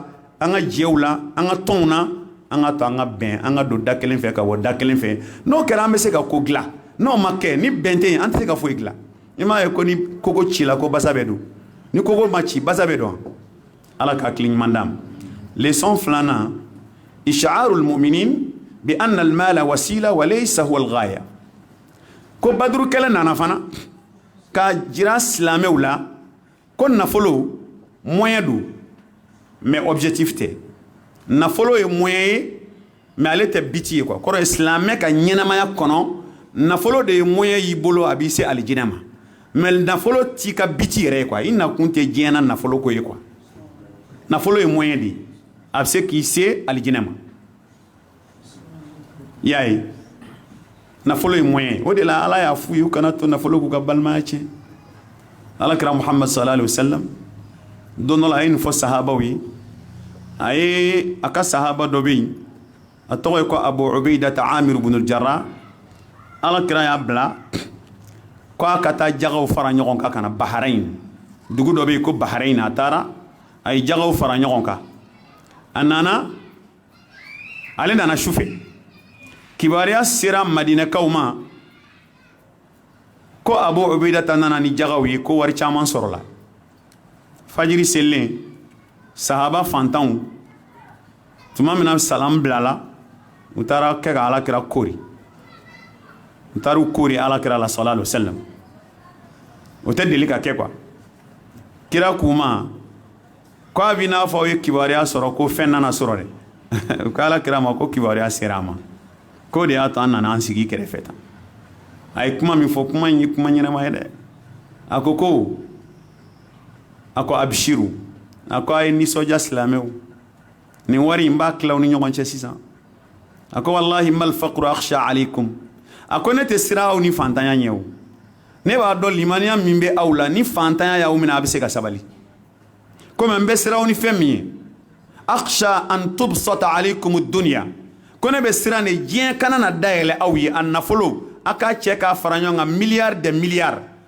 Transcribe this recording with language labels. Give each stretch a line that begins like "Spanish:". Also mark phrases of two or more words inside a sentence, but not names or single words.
Bambara: an ka jɛw la an ka tɔnw na an ka to an ka bɛn an ka don da kelen fɛ ka bɔ da kelen fɛ n'o kɛra an bɛ se ka ko dilan n'o ma kɛ ni bɛn tɛ yen an tɛ se ka foyi dilan i m'a ye ko ni koko cila ko basa bɛ don ni koko ma ci basa bɛ don ala ka hakili ɲuman d'an ma leçon 2nan
Arabic: إشعار المؤمنين بأن المال وسيلة وليس هو الغاية
Bambara: ko baduru kɛlɛ nana fana ka jira silamɛw la ko nafolo moyen don mais objectif tɛ nafolo ye moyen ye mais ale tɛ biti ye quoi kɔrɔ ye silamɛ ka ɲɛnamaya kɔnɔ nafolo de ye moyen y'i bolo a b'i se alijinɛ ma mais nafolo t'i ka biti yɛrɛ ye quoi i nakun tɛ diɲɛ na nafolo ko ye quoi nafolo ye moyen de a bɛ se k'i se alijinɛ ma i y'a ye nafolo ye moyen o de la ala y'a f'u ye u kana to nafolo k'u ka balimaya tiɲɛ ala kira muhammad
Arabic: صلى الله عليه وسلم
Bambara: don dɔ la a ye nin fɔ sahabaw ye a ye a ka sahaba dɔ bɛ yen a tɔgɔ ye ko abu ubaidata amir ibn jarrah ala kira y'a bila ko a ka taa jagaw fara ɲɔgɔn kan ka na baharain dugu dɔ bɛ yen ko Bahrain a taara a ye jagaw fara ɲɔgɔn kan a nana ale nana sufɛ kibaruya sera Madinakaw ma ko Abu Ubaidata nana ni jagaw ye ko wari caman sɔrɔla fajiri selilen sahaba fantanw tuma min na salam bilala u taara kɛ ka alakira kori u taara u kori alakira la
Arabic: صلى الله عليه وسلم
Bambara: o tɛ deli ka kɛ quoi kira k'u ma ko a b'i n'a fɔ aw ye kibaruya sɔrɔ ko fɛn nana sɔrɔ dɛ u ko alakira ma ko kibaruya sera a ma ko de y'a to an nana an sigi kɛrɛfɛ tan a ye kuma min fɔ kuma in ye kuma ɲɛnama ye dɛ a ko abishiru a ko a ye nisɔndiya silamɛw nin wari in b'a tila aw ni ɲɔgɔn cɛ sisan a ko
Arabic: والله ما الفقر أخشى عليكم
Bambara: a ko ne tɛ siran aw ni fantanya ɲɛ o ne b'a dɔn limaniya min bɛ aw la ni fantanya y'aw minɛ a bɛ se ka sabali komi n bɛ siran aw ni fɛn min ye
Arabic: أخشى أن تبسط عليكم الدنيا
Bambara: ko ne bɛ siran de diɲɛ kana na dayɛlɛ aw ye a nafolo a k'a cɛ k'a fara ɲɔgɔn kan miliyari de miliyari